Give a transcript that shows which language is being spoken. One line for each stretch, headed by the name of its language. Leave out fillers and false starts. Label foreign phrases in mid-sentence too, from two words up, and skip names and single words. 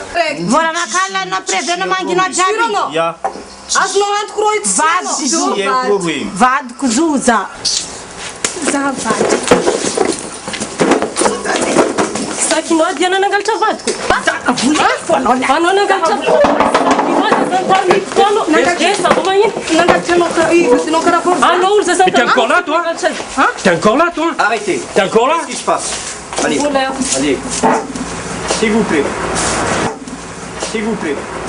Malagasy: Volanakay la nampirevena manginao jiaby. Ya. Azonao antoko rô ity Vady zo. Tsy haiko roa roy. Vadiko zo za. Za vady. Sakinao dia nanangalatra vadiko. Anao nangalatra
French: T'es encore là, toi? T'es encore là, toi? Arrêtez. T'es encore là? Qu'est-ce qui se passe? Allez, allez. S'il vous plaît. S'il vous plaît.